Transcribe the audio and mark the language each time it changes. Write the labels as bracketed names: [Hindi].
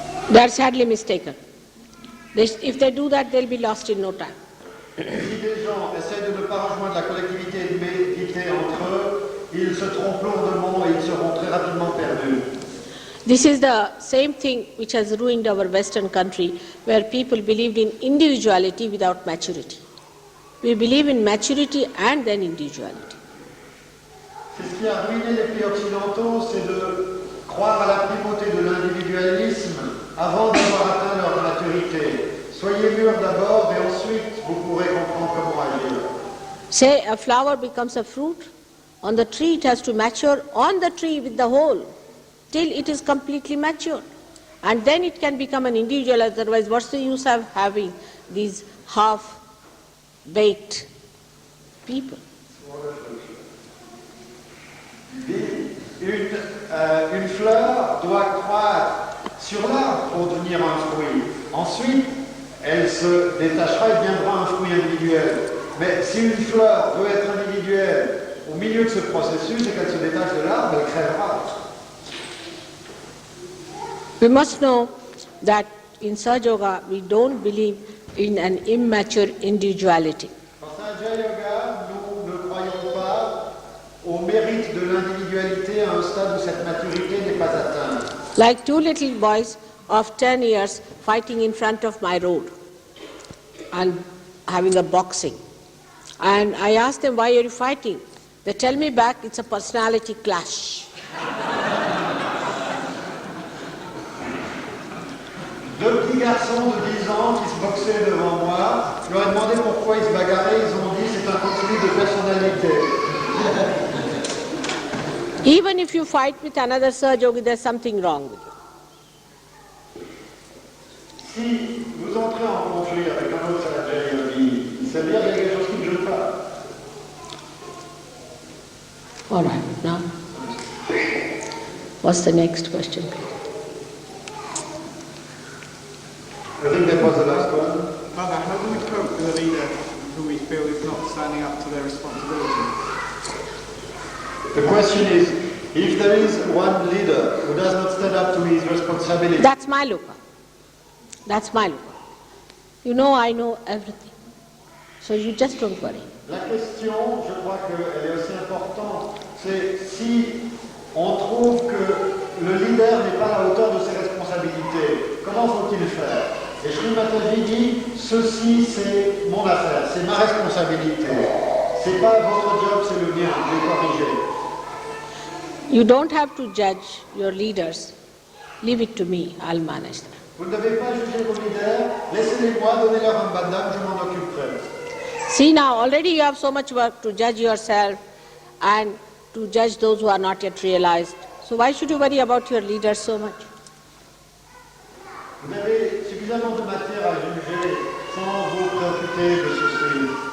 [English] They are sadly mistaken. If they do that, they'll be lost in no time. [French] Si des gens essaient de ne pas rejoindre la collectivité et de méditer entre eux, ils se trompent lourdement et ils seront très rapidement perdus. [English] This is the same thing which has ruined our Western country, where people believed in individuality without maturity. We believe in maturity and then individuality. [French] C'est ce qui a ruiné les pays occidentaux, c'est de croire à la primauté de l'individualisme avant d'avoir atteint leur maturité. Soyez mûrs d'abord et ensuite vous pourrez comprendre comment agir. [English] Say a flower becomes a fruit, on the tree it has to mature on the tree with the whole till it is completely matured. And then it can become an individual, otherwise what's the use of having these half-baked people? [French] Une fleur doit croître sur l'arbre pour devenir un fruit. Ensuite, elle se détachera et deviendra un fruit individuel. Mais si une fleur veut être individuelle au milieu de ce processus et qu'elle se détache de l'arbre, elle crèvera. [English] We must know that in Sahaja Yoga we don't believe in an immature individuality. [French] En Sahaja Yoga, nous ne croyons pas au mérite de l'individualité à un stade où cette maturité n'est pas atteinte. [English] Like two little boys of 10 years fighting in front of my road and having a boxing. And I ask them, why are you fighting? They tell me back, it's a personality clash. [French] Deux petits garçons de 10 ans qui se boxaient devant moi, je leur ai demandé pourquoi ils se bagarraient, ils ont dit c'est un conflit de personnalité. [English] Even if you fight with another Sahaja Yogi, there's something wrong with you. [French] Si vous entrez en conflit avec un autre Sahaja Yogi, ça veut dire qu'il y a quelque chose qui ne joue pas. [English] All right, now, what's the next question, please? I think that was the last one. Mother, how do we cope with a leader who we feel is not standing up to their responsibility? The question is, if there is one leader who does not stand up to his responsibility, That's my lupa. That's my lupa. You know I know everything. So you just don't worry. [French] la question, je crois qu'elle est aussi importante, c'est si on trouve que le leader n'est pas à la hauteur de ses responsabilités, comment faut-il faire? Et Sri Mataji dit, ceci c'est mon affaire, c'est ma responsabilité. C'est pas votre job, c'est le mien, je vais corriger. [English] You don't have to judge your leaders. Leave it to me, I'll manage that. [French] Vous ne devez pas juger vos leaders, laissez-les-moi, donnez-leur un bandam, je m'en occuperai. [English] See now, already you have so much work to judge yourself and to judge those who are not yet realized. So why should you worry about your leaders so much? [French] Vous avez suffisamment de matière à juger sans vous préoccuper de ceci.